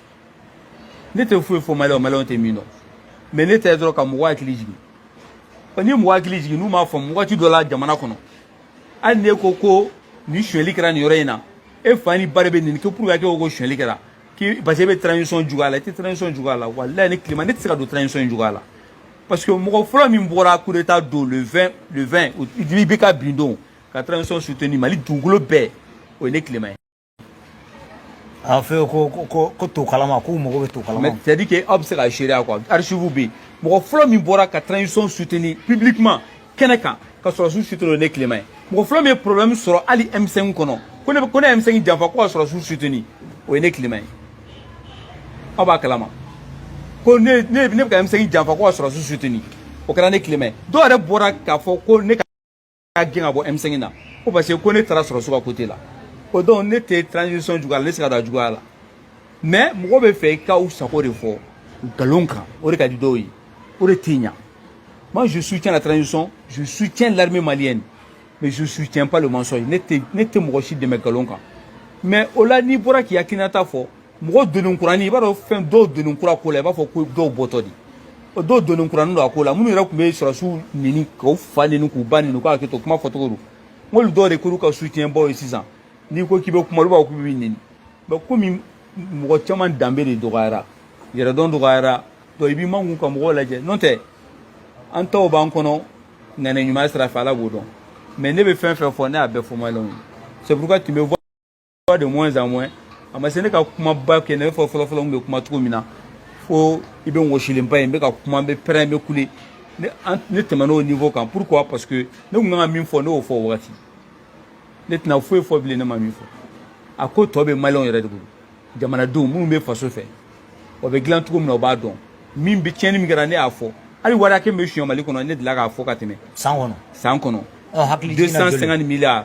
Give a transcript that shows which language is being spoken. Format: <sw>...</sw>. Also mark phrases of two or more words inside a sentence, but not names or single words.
<bm>ne tɛ foyi fɔ maliyɛnw tɛ min dɔn mais ne tɛ dɔrɔn ka mɔgɔ hakili jigin ni mɔgɔ hakili jigin n'u m'a faamu wagati dɔ la jamana kɔnɔ hali n'e ko nin suɲɛli kɛra nin yɔrɔ in na e fa ni ba de bɛ nin kɛ</bm> <fr>pour que</fr> <bm>ko suɲɛli kɛra</bm> <fr>parce que</fr> <bm>e bɛ transition juguya la i tɛ transition juguya la walayi ne Clément ne tɛ se ka don transition juguya la</bm> <fr>parce que</fr> <bm>mɔgɔ fɔlɔ min bɔra</bm> <fr>coup d'état</fr> <bm>don le 20 IBK bin don ka transition soutenir Mali dugukolo bɛɛ o ye ne Clément ye. a fɛ ko to kalama k'u mago bɛ to kalama.</bm> <fr>mais c'est à dire que</fr> <bm>aw bɛ se ka seereya</bm> <fr>quoi archive</fr> <bm>bɛ yen mɔgɔ fɔlɔ min bɔra ka transition soutenir publiquement kɛnɛ kan ka sɔrɔsiw soutenir o ye ne Clément ye mɔgɔ fɔlɔ min ye problème sɔrɔ hali M5 kɔnɔ ko ne M5 janfa ko ka sɔrɔsiw soutenir o ye ne Clément ye aw b'a kalama ko ne bɛ ka M5 janfa ko ka sɔrɔsiw soutenir o kɛra ne Clément ye dɔw yɛrɛ bɔra k'a fɔ ko ne ka gɛn ka bɔ M5 na ko</bm> <fr>parce que</fr> <bm>ko ne taara sɔrɔsiw ka côté la o donc ne tɛ transition juguya la ne tɛ se ka don a juguya la mais mɔgɔ bɛ fɛ i ka u sago de fɔ nkalon kan o de ka di dɔw ye o de tɛ ɲa</bm> <fr>moi je soutiens la transition je soutiens l'armée malienne mais je soutiens pas le mensonge</fr> <bm>ne tɛ mɔgɔ si dɛmɛ nkalon kan mais o la n'i bɔra k'i hakilinata fɔ mɔgɔ donnen kuranin i b'a dɔn fɛn dɔw donnen kura ko la i b'a fɔ ko dɔw bɔtɔ de o dɔw donnen kuranin don a ko la minnu yɛrɛ tun bɛ sɔrɔsiw neni k'u fa neni k'u ba neni k'u hakili to kuma fɔcogo don n k'olu dɔw de k'olu ka soutien baw ye sisan n'i ko k'i bɛ kuma olu b'a fɔ k'u bɛ neni mais komi mɔgɔ caman danbe de dɔgɔyara yɛrɛdɔn dɔgɔyara donc i b'i makun ka mɔgɔw lajɛ n'o tɛ an taw b'an kɔnɔ ŋanɛ ɲuman sira fɛ Ala b'o dɔn mais ne bɛ fɛn fɛn fɔ ne y'a bɛɛ fɔ maliyɛnw ye</bm> <fr>c'est pourquoi tu me vois de moins en moins</fr> <bm>a ma se ne ka kumaba kɛ ne bɛ fɔ fɔlɔfɔlɔ n bɛ kuma cogo min na fo i bɛ wɔsilenba ye n bɛ ka kuma n bɛ pɛrɛn n bɛ kule ne tɛmɛna o niveau kan</bm> <fr>pourquoi parce que</fr> <bm>ne tun kan ka min fɔ ne y'o fɔ o wagati ne tɛna foyi fɔ bilen ne ma min fɔ a ko tɔ bɛ maliyɛnw yɛrɛ de bolo jamanadenw minnu bɛ faso fɛ o bɛ dilan cogo min na o b'a dɔn min bɛ tiɲɛni min kɛra ne y'a fɔ hali wari hakɛ min bɛ suɲɛ Mali kɔnɔ ne delila k'a fɔ ka tɛmɛ san kɔnɔ 250 milliards</bm>